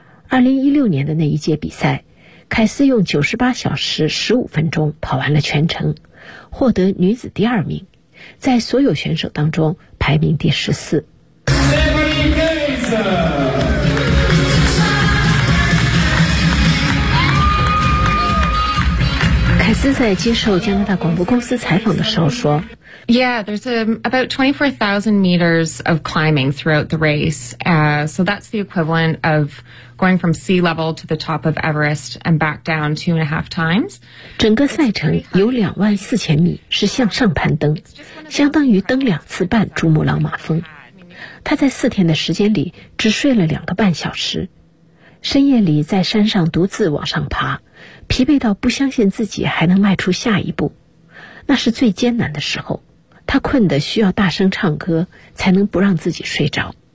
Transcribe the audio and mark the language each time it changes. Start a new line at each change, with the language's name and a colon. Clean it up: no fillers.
Chinese: 2016年的那一届比赛，凯斯用98小时15分钟跑完了全程，获得女子第二名，在所有选手当中排名第14。凯斯在接受加拿大广播公司采访的时候说
English: ：“Yeah, there's about 24,000 meters of climbing throughout the race, so that's the equivalent of going from sea level to the top of Everest and back down 2.5 times.”
Chinese: 整个赛程有24,000米，是向上攀登，相当于登2次半珠穆朗玛峰。他在4天的时间里只睡了2个半小时，深夜里在山上独自往上爬，疲惫到不相信自己还能迈出下一步，那是最艰难的时候，他困得需要大声唱歌才能不让自己睡着。